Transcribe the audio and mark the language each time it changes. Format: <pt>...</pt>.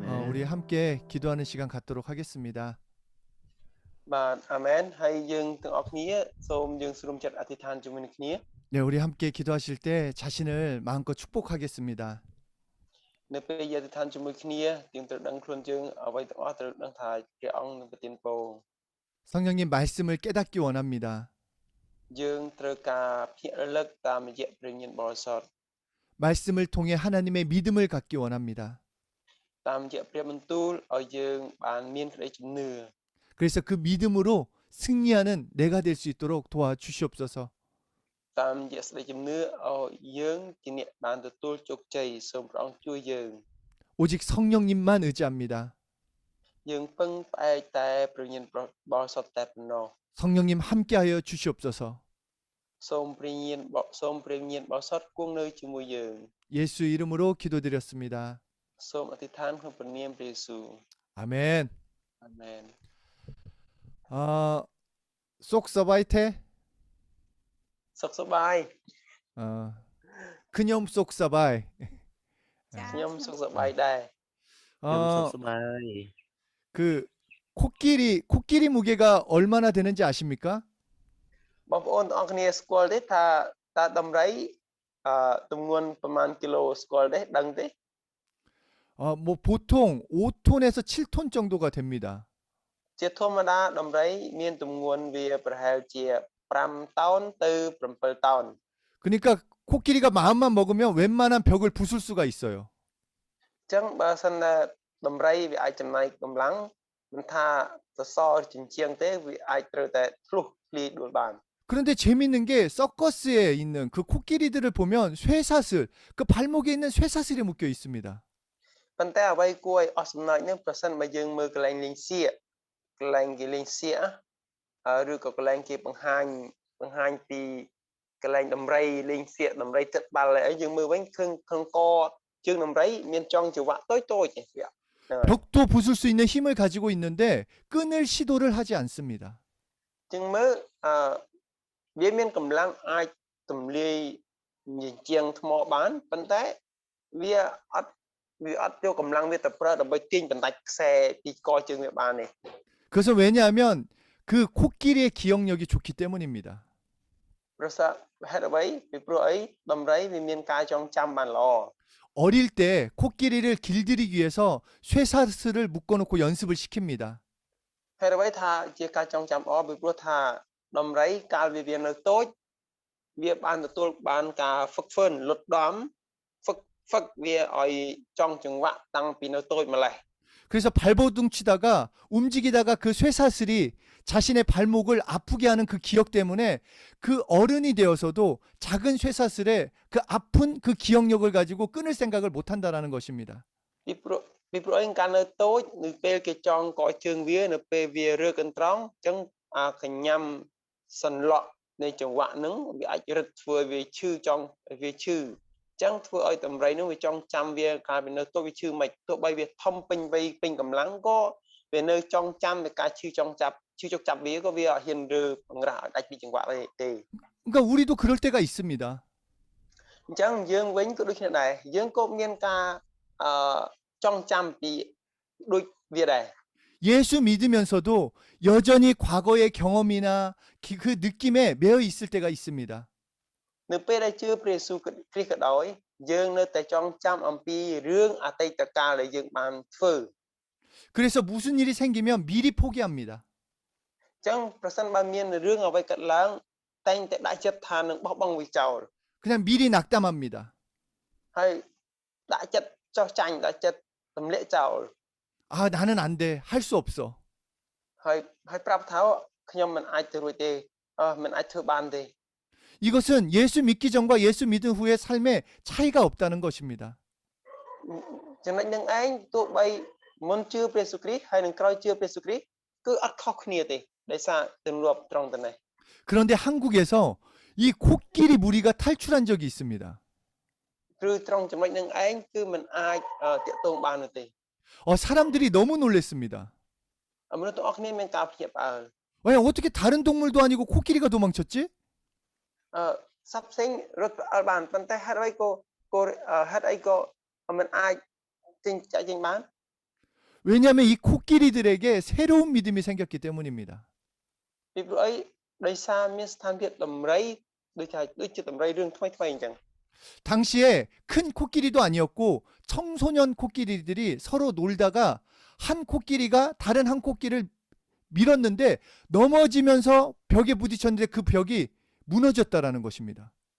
<ko>우리 함께 기도하는 시간 갖도록 하겠습니다.</ko> <km>បាទអាមែនហើយយើងទាំងអស់គ្នាសូមយើងស្រុំចិត្តអធិដ្ឋានជាមួយនឹងគ្នា</km> <ko>네, 우리 함께 기도하실 때 자신을 마음껏 축복하겠습니다.</ko> <km>នៅពេលយើងអធិដ្ឋានជាមួយគ្នាយើងត្រូវដឹងខ្លួនយើងអ្វីទាំងអស់ត្រូវដឹងថាព្រះអង្គនឹងប្រទានពរ</km> <ko>성령님 말씀을 깨닫기 원합니다.</ko> <km>យើងត្រូវការភ្ញាក់រលឹកតាមរយៈព្រះញាណបរិសុទ្ធ</km> <ko>말씀을 통해 하나님의 믿음을 갖기 원합니다.</ko> <km>តាមរយៈព្រះបន្ទូលឲ្យយើងបានមានក្តីជំនឿ</km> <ko>그래서 그 믿음으로 승리하는 내가 될 수 있도록 도와주시옵소서.</ko> <km>តាមរយៈស្តីជំនឿឲ្យយើងជាអ្នកបានទទួលជោគជ័យសូមព្រះអង្គជួយយើង</km> <ko>오직 성령님만 의지합니다.</ko> <km>យើងពឹងផ្អែកតែព្រះញាណបរិសុទ្ធតែប៉ុណ្ណោះ</km> <ko>성령님 함께하여 주시옵소서.</ko> <km>សូមព្រះញាណបរិសុទ្ធគង់នៅជាមួយយើង</km> <ko>예수 이름으로 기도드렸습니다.</ko> <km>សូមអធិដ្ឋានក្នុងព្រះនាមព្រះយេស៊ូវ</km> <ko>아멘.</ko> <km>អាមែន 쏙 서바이테. សុខសប្បាយ 그념 쏙 서바이. ខ្ញុំសុខសប្បាយដែរ</km> <ko>그 코끼리 무게가 얼마나 되는지 아십니까?</ko> <km>បងប្អូនទាំងអស់គ្នាស្គាល់ទេថាតើដំរីទម្ងន់ប្រមាណគីឡូស្គាល់ទេដឹងទេ</km> <ko>뭐 보통 5톤에서 7톤 정도가 됩니다.</ko> <km>ជាធម្មតាដំរីមានទម្ងន់វាប្រហែលជា5តោនទៅ7តោន</km> <ko>그러니까 코끼리가 마음만 먹으면 웬만한 벽을 부술 수가 있어요.</ko> <km>អញ្ចឹងបើសិនណាដំរីវាអាចចំណាយកម្លាំងមិនថាសសរជញ្ជាំងទេវាអាចត្រូវតែធ្លុះធ្លាយដួលបាន</km> <ko>그런데 재밌는 게 서커스에 있는 그 코끼리들을 보면 쇠사슬, 그 발목에 있는 쇠사슬이 묶여 있습니다.</ko> <km>ប៉ុន្តែអ្វីគួរឲ្យអស់សំណើចនេះប្រសិនបើយើងមើលកន្លែងលេងសៀកកន្លែងគេលេងសៀកឬក៏កន្លែងគេបង្ហាញពីកន្លែងដំរីលេងសៀកដំរីទឹកបាល់អីយើងមើលវិញឃើញក្នុងកជើងដំរីមានចុងច្រវាក់តូចៗទេវា</km> <ko>벽도 부술 수 있는 힘을 가지고 있는데 끊을 시도를 하지 않습니다.</ko> <km>ចឹងមើលវាមានកម្លាំងអាចទម្លាយជាងថ្មបានប៉ុន្តែវាអត់យកកម្លាំងវាទៅប្រើដើម្បីទាញបណ្ដាច់ខ្សែពីកជើងវាបានទេ</km> <ko>그래서 왜냐하면 그 코끼리의 기억력이 좋기 때문입니다.</ko> <km>ប្រសិនហេតុអ្វីពីព្រោះអីដំរីវាមានការចងចាំបានល្អ</km> <ko>어릴 때 코끼리를 길들이기 위해서 쇠사슬을 묶어놓고 연습을 시킵니다.</ko> <km>ហេតុអ្វីថាជាការចងចាំល្អពីព្រោះថាដំរីកាលវានៅតូចវាបានទទួលបានការហ្វឹកហ្វឺនលុតដំហ្វឹកវាឲ្យចង់ចង្វាក់តាំងពីនៅតូចម្លេះ</km> <ko>그래서 발버둥 치다가 움직이다가 그 쇠사슬이 자신의 발목을 아프게 하는 그 기억 때문에 그 어른이 되어서도 작은 쇠사슬에 그 아픈 그 기억력을 가지고 끊을 생각을 못 한다라는 것입니다.</ko> <km>ពីព្រោះអីកាលនៅតូចនៅពេលគេចងកយជើងវានៅពេលវារើកន្ត្រង់អញ្ចឹងអាកញ្ញាំសន្លក់នៃចង្វាក់ហ្នឹងវាអាចរឹតធ្វើវាឈឺចង់វាឈឺអញ្ចឹងធ្វើឲ្យដំរីហ្នឹងវាចងចាំវាកាលវានៅតូចវាឈឺមិនទោះបីវាធំពេញវ័យពេញកម្លាំងក៏វានៅចងចាំតែការឈឺចុកចាប់វាក៏វាអត់ហ៊ានរើបង្រាស់ឲ្យដាច់ពីចង្វាក់ទេ</km> <ko>그러니까 우리도 그럴 때가 있습니다.</ko> <km>អញ្ចឹងយើងវិញក៏ដូចគ្នាដែរយើងក៏មានការចងចាំពីដូចវាដែរ</km> <ko>예수 믿으면서도 여전히 과거의 경험이나 그 느낌에 매여 있을 때가 있습니다.</ko> <km>នៅពេលដែលជឿព្រះយេស៊ូវគ្រីស្ទក៏ដោយយើងនៅតែចងចាំអំពីរឿងអតីតកាលដែលយើងបានធ្វើ</km> <ko>그래서 무슨 일이 생기면 미리 포기합니다.</ko> <km>អញ្ចឹងប្រសិនបើមានរឿងអ្វីកើតឡើងតែងតែដាក់ចិត្តថានឹងបោះបង់វាចោល</km> <ko>그냥 미리 낙담합니다.</ko> <km>ហើយដាក់ចិត្តចោះចាញ់ដាក់ចិត្តទម្លាក់ចោល</km> <ko>아, 나는 안 돼. 할 수 없어.</ko> <km>ហើយប្រាប់ថាខ្ញុំមិនអាចទៅរួចទេមិនអាចធ្វើបានទេ</km> <ko>이것은 예수 믿기 전과 예수 믿은 후의 삶에 차이가 없다는 것입니다.</ko> <km>ចំណុចនឹងឯងទោះបីមុនជឿព្រះយេស៊ូវគ្រីស្ទហើយនឹងក្រោយជឿព្រះយេស៊ូវគ្រីស្ទគឺអត់ខុសគ្នាទេដោយសារទម្លាប់ត្រង់តែនេះ</km> <ko>그런데 한국에서 이 코끼리 무리가 탈출한 적이 있습니다.</ko> <km>គឺត្រង់ចំណុចនឹងឯងគឺមិនអាចតាក់ទងបាននោះទេ</km> <ko>사람들이 너무 놀랬습니다.</ko> <km>មនុស្សទាំងអស់គ្នាមានការភ្ញាក់ផ្អើល</km> <ko>왜 어떻게 다른 동물도 아니고 코끼리가 도망쳤지?</ko> <km>សត្វផ្សេងរត់ផ្អើលបានប៉ុន្តែហេតុអីក៏មិនអាចចាក់ចេញបាន</km> <ko>왜냐하면 이 코끼리들에게 새로운 믿음이 생겼기 때문입니다.</ko> <km>ពីព្រោះអីដោយសារមានស្ថានភាពដំរីដូចជាដំរីរឿងថ្មីអញ្ចឹង</km> <ko>당시에 큰 코끼리도 아니었고 청소년 코끼리들이 서로 놀다가 한 코끼리가 다른 한 코끼리를 밀었는데 넘어지면서 벽에 부딪혔는데 그 벽이 무너졌다라는 것입니다.</ko>